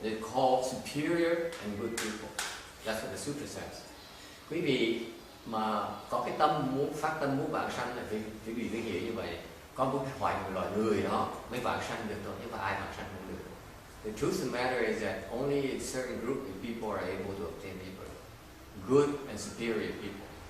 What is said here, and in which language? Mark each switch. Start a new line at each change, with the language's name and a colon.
English: They're called superior and good people. That's what the Sutra says.
Vietnamese: Quý vị mà có cái tâm muốn phát tâm muốn vãng sanh là quý vị phải hiểu như vậy. Có một loại người đó mới vãng sanh được thôi, nhưng mà ai vãng sanh không được.
English: The truth of the matter is that only a certain group of people are able to obtain rebirth. Good and superior people.